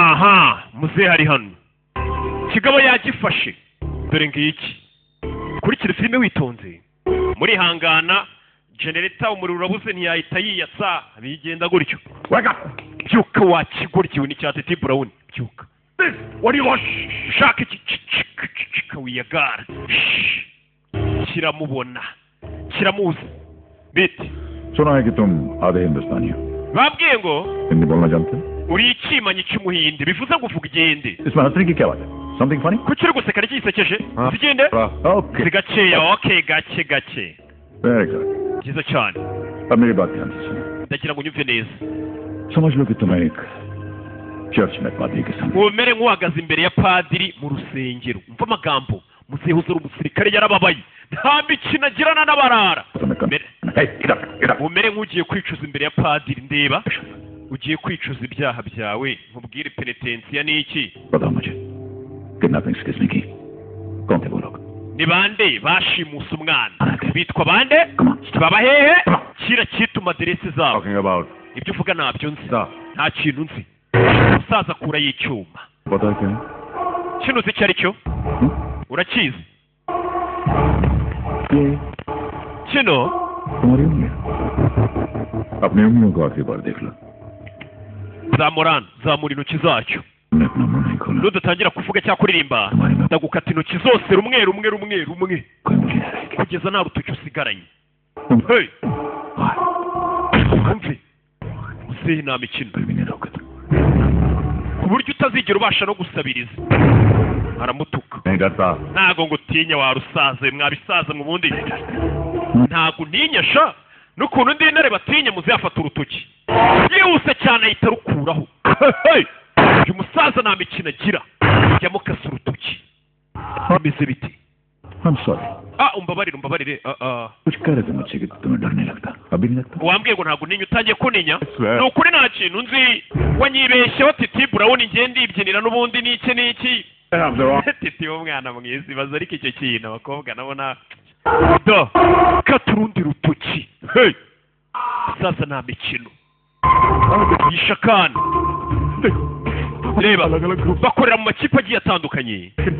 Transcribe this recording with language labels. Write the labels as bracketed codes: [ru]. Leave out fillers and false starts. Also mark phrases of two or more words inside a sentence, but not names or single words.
[rw] aha muzehe ari hano kigabo yagifashe dore ngiki kurikira filime witonze murihangana genereta umuriro urabuze ntiyahita yiyatsa bigenda gutyo byuka wakigoryiwe n'icyatsi T Brown byuka [en] what do you want [rw] shaka wiyagara kiramubona kiramuzi bite [hi] सुना है कि तुम आधे हिंदुस्तानी हो [rw] babwiye ngo [hi] हिंदी बोलना जानते हो [rw] uri ikimanyi cy'umuhinde bivuze ngo uvuga igende [hi] इसमें हंसने की क्या बात है [en] something funny [rw] kuki uri guseka n'igisekeje zigende [hi] ओके [rw] zigakeya okay gake gake [en] very good [rw] byiza cyane [hi] अब मेरी बात ध्यान से सुनो [rw] ndagira ngo unyumve neza [hi] समझ लो कि तुम एक चर्च में पादरी के सामने [rw] umere nk'uhagaze imbere ya padiri mu rusengero umva amagambo muzehe uzura umusirikare yarababaye nta mikino agirana n'abarara umere nk'ugiye kwicuza imbere ya padiri ndeba ugiye kwicuza ibyaha byawe nkubwire penetensiya ni iki ni bande bashimuse umwana bitwa bande baba hehe kira cyituma aderese zabo ibyo uvuga ntabyo nzi nta kintu nzi umusaza akura y'icyuma kino uzi icyo ari cyo urakizi kino [hi] अपनी उंगलियों को आखिरी बार देख लो [rw] zamura intoki zacyo nudatangira kuvuga cyangwa kuririmba ndagukata intoki zose rumwe kugeza nta rutoki usigaranye hey umve muzehe nta mikino ku buryo utazigera ubasha no gusabiriza aramutuka ntago ngo utinya wa rusaza mwabisaza mu bundi ntago untinya sha n'ukuntu ndi intare batinya muzehe afata urutoki yihuse cyane ahita arukuraho uyu musaza nta mikino agira yamukase urutoki bimeze biti umbabarire [hi] कुछ कह रहे थे मुझसे कि तुम्हें डर नहीं लगता अभी नहीं लगता [rw] wambwiye ngo ntabwo ninya utangiye kuninya ni ukuri nta kintu nzi wanyibeshyeho T Brown ngiye ndibyinira n'ubundi n'iki titi w'umwana mwiza ibaza ariko icyo kintu abakobwa nabona do kata urundi rutoki hey sasa nta mikino yishakana reba bakorera mu makipe agiye atandukanye